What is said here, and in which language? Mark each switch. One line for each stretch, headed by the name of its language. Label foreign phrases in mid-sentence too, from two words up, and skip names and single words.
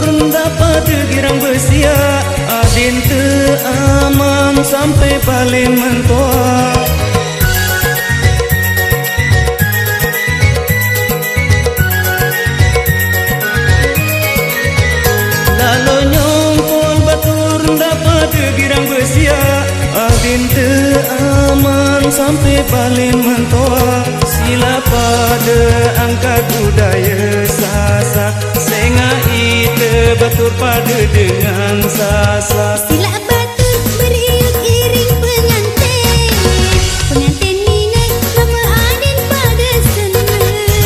Sasak: dapat girang besia adin te aman sampai paling mentua. Lalu nyongkol batur dapat girang besia adin te aman sampai paling mentua. Sila pada angkat budaya sasak senga ite batur pada dengan sasak. Sila batur beriut iring pengantin, pengantin ninai mama adin pada seneng.